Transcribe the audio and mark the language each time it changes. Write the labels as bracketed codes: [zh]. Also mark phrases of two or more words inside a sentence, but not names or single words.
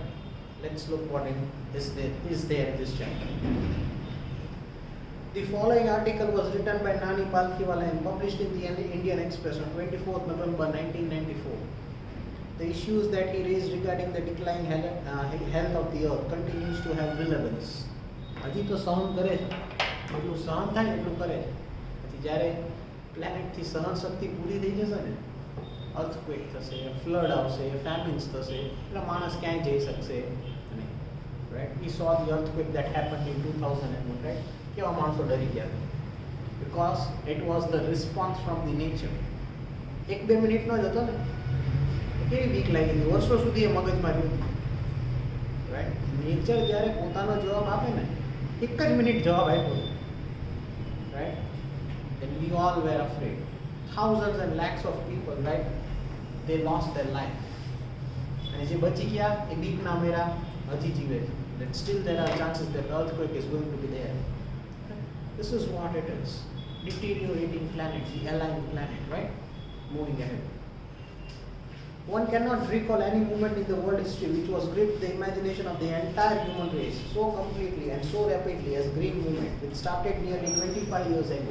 [en] Let's look what is there in this chapter. The following article was written by Nani Palkhiwala and published in the Indian Express on 24th November 1994. The issues that he raised regarding the declining health of the earth continues to have relevance. [gu] હજી તો સહન કરે છે, એટલું સહન થાય એટલું કરે છે, પછી જ્યારે પ્લેનેટથી સહન શક્તિ પૂરી થઈ જશે ને, અર્થક્વેક થશે, ફ્લડ આવશે, ફેમિન્સ થશે, એટલે માણસ ક્યાંય જઈ શકશે નહીં, રાઈટ. [en] We saw the earthquake that happened in 2001, right. [gu] કેવા માણસો ડરી ગયા, [en] because it was the response from the nature. [gu] 1-2 મિનિટનો જ હતો ને, કેવી બીક લાગી હતી, વર્ષો સુધી એ મગજમાં રહ્યું, રાઈટ. નેચર જ્યારે પોતાનો જવાબ આપે ને, એક જ મિનિટ જવાબ આપ્યો, રાઈટ. [en] Then we all were afraid. Thousands and lakhs of people, right, they lost their life. [gu] અને જે બચી ગયા એ બીકના મેરા હજી જીવે છે. [en] That still there are chances that earthquake is going to be there. This is what it is. Deteriorating planet, the aligned planet, right? Moving ahead. One cannot recall any moment in the world history which was gripped the imagination of the entire human race so completely and so rapidly as Green Movement, which started nearly 25 years ago.